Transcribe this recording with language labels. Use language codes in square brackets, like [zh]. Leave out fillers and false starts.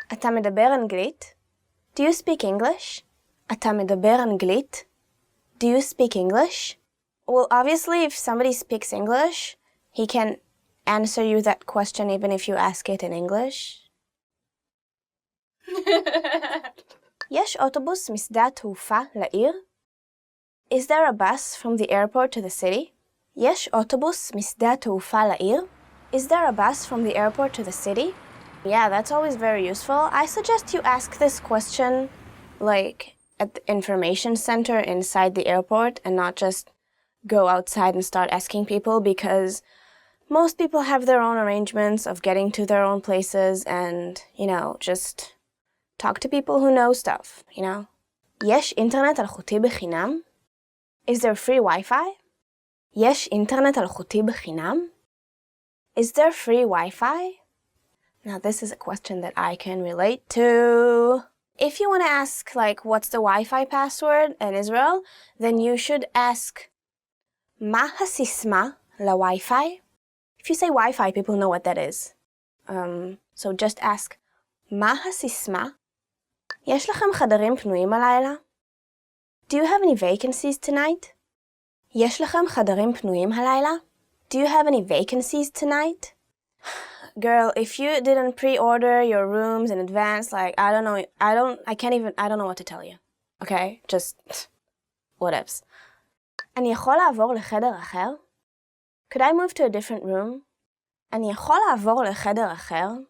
[he] אתה מדבר אנגלית? [en] Do you speak English? [he] אתה מדבר אנגלית? [en] Do you speak English? Well, obviously, if somebody speaks English, he can answer you that question even if you ask it in English. [he] יש אוטובוס משדה התעופה לעיר? [en] Is there a bus from the airport to the city? [he] יש אוטובוס משדה התעופה לעיר? [en] Is there a bus from the airport to the city? Yeah, that's always very useful. I suggest you ask this question like at the information center inside the airport and not just go outside and start asking people, because most people have their own arrangements of getting to their own places and, just talk to people who know stuff, [he] יש אינטרנט אלחוטי בחינם? [en] Is there free Wi-Fi? [he] יש אינטרנט אלחוטי בחינם? [en] Is there free Wi-Fi? Now this is a question that I can relate to. If you want to ask, what's the Wi-Fi password in Israel, then you should ask, [he] מה הסיסמה ל-Wi-Fi? [en] If you say Wi-Fi, people know what that is. So just ask, [he] מה הסיסמה? יש לכם חדרים פנויים הלילה? [en] Do you have any vacancies tonight? [he] יש לכם חדרים פנויים הלילה? [en] Do you have any vacancies tonight? Girl, if you didn't pre-order your rooms in advance, I don't know what to tell you. Okay? Just, whatevs. [he] אני יכול לעבור לחדר אחר? [en] Could I move to a different room? [he] אני יכול לעבור לחדר אחר?